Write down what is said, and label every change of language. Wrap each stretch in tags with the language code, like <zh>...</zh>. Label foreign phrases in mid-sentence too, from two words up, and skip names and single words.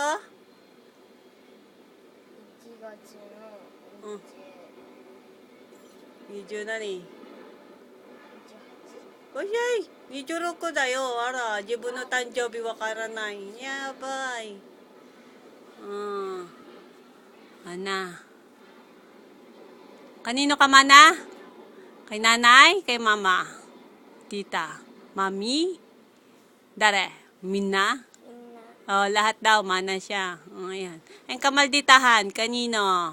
<ja>1 月の 20何？おいしい26だよ。あら、自分の誕生日わからない。やばい。Ana.</ja> <tl>Kanino ka mana? Kay nanay? Kay mama? Tita? Mami? Dare? Mina? Oh, lahat daw, mana siya. Ayan. Ang kamalditahan, kanino?</tl>